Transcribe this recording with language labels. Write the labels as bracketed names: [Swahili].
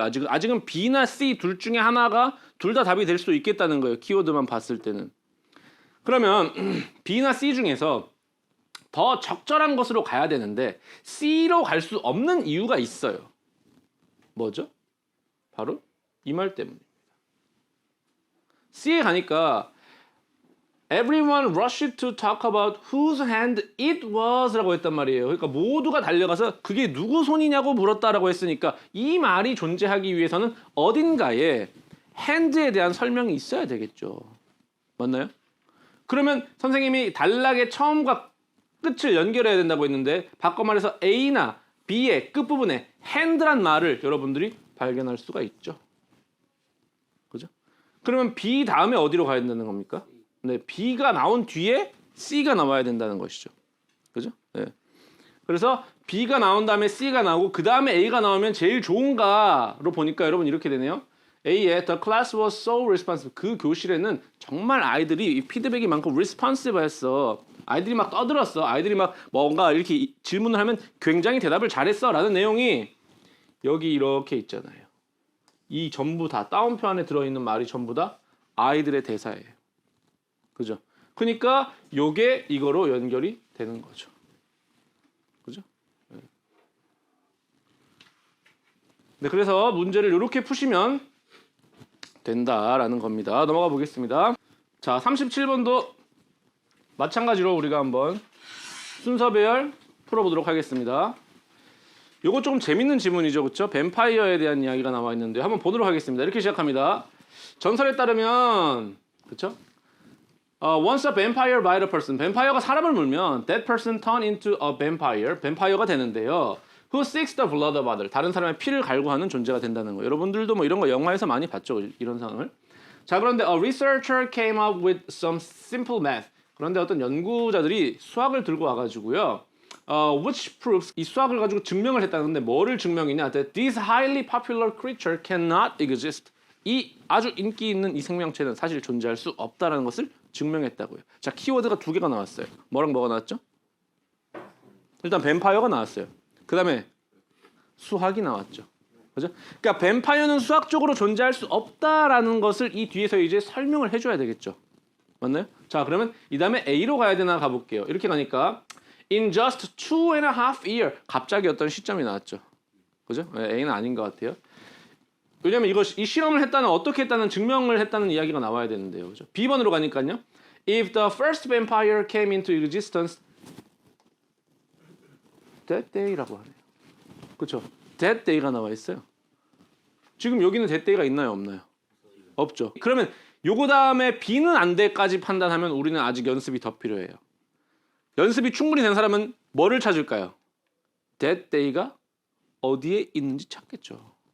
[Korean] 아직은 B나 C 둘 중에 하나가 둘 다 답이 될 수도 있겠다는 거예요. 키워드만 봤을 때는. 그러면 B나 C 중에서 더 적절한 것으로 가야 되는데 C로 갈 수 없는 이유가 있어요. 뭐죠? 바로 이 말 때문입니다. C에 가니까 [English] Everyone rushed to talk about whose hand it was [Korean] 라고 했단 말이에요. 그러니까 모두가 달려가서 그게 누구 손이냐고 물었다라고 했으니까 이 말이 존재하기 위해서는 어딘가에 hand에 대한 설명이 있어야 되겠죠. 맞나요? 그러면 선생님이 단락의 처음과 끝을 연결해야 된다고 했는데 바꿔 말해서 A나 B의 끝부분에 hand란 말을 여러분들이 발견할 수가 있죠. 그죠? 그러면 B 다음에 어디로 가야 된다는 겁니까? 네, B가 나온 뒤에 C가 나와야 된다는 것이죠. 그죠? 네. 그래서 B가 나온 다음에 C가 나오고 그 다음에 A가 나오면 제일 좋은가로 보니까 여러분 이렇게 되네요. [English] A의 The class was so responsive. [Korean] 그 교실에는 정말 아이들이 피드백이 많고 responsive 했어. 아이들이 막 떠들었어. 아이들이 막 뭔가 이렇게 질문을 하면 굉장히 대답을 잘했어 라는 내용이 여기 이렇게 있잖아요. 이 전부 다 다운표 안에 들어있는 말이 전부 다 아이들의 대사예요. 그죠? 그러니까 요게 이거로 연결이 되는 거죠. 그죠? 네, 그래서 문제를 이렇게 푸시면 된다라는 겁니다. 넘어가 보겠습니다. 자, 37번도 마찬가지로 우리가 한번 순서 배열 풀어보도록 하겠습니다. 요거 조금 재밌는 지문이죠. 그렇죠? 뱀파이어에 대한 이야기가 나와 있는데 한번 보도록 하겠습니다. 이렇게 시작합니다. 전설에 따르면 그렇죠? [English] Once a vampire bite a person. [Korean] 뱀파이어가 사람을 물면 [English] that person turn into a vampire. [Korean] 뱀파이어가 되는데요. [English] Who seeks the blood of others. [Korean] 다른 사람의 피를 갈구하는 존재가 된다는 거예요. 여러분들도 뭐 이런 거 영화에서 많이 봤죠. 이런 상황을. 자, 그런데 [English] a researcher came up with some simple math. [Korean] 그런데 어떤 연구자들이 수학을 들고 와가지고요. [English] Which proves [Korean] 이 수학을 가지고 증명을 했다는데 뭐를 증명이냐? [English] That this highly popular creature cannot exist. [Korean] 이 아주 인기 있는 이 생명체는 사실 존재할 수 없다라는 것을 증명했다고요. 자, 키워드가 두 개가 나왔어요. 뭐랑 뭐가 나왔죠? 일단 뱀파이어가 나왔어요. 그 다음에 수학이 나왔죠. 그죠? 그러니까 뱀파이어는 수학적으로 존재할 수 없다라는 것을 이 뒤에서 이제 설명을 해줘야 되겠죠. 맞나요? 자, 그러면 이 다음에 A로 가야 되나 가볼게요. 이렇게 가니까 [English] In just 2.5 years [Korean] 갑자기 어떤 시점이 나왔죠. 그죠? A는 아닌 것 같아요. 왜냐면 이 실험을 했다는 어떻게 했다는 증명을 했다는 이야기가 나와야 되는데요. 그죠? B번으로 가니까요. [English] If the first vampire came into existence that day [Korean] 라고 하네요. 그렇죠? that day가 나와 있어요. 지금 여기는 that day가 있나요, 없나요? 없죠. 그러면 요거 다음에 B는 안 돼까지 판단하면 우리는 아직 연습이 더 필요해요. 연습이 충분히 된 사람은 뭐를 찾을까요? that day가 어디에 있는지 찾겠죠.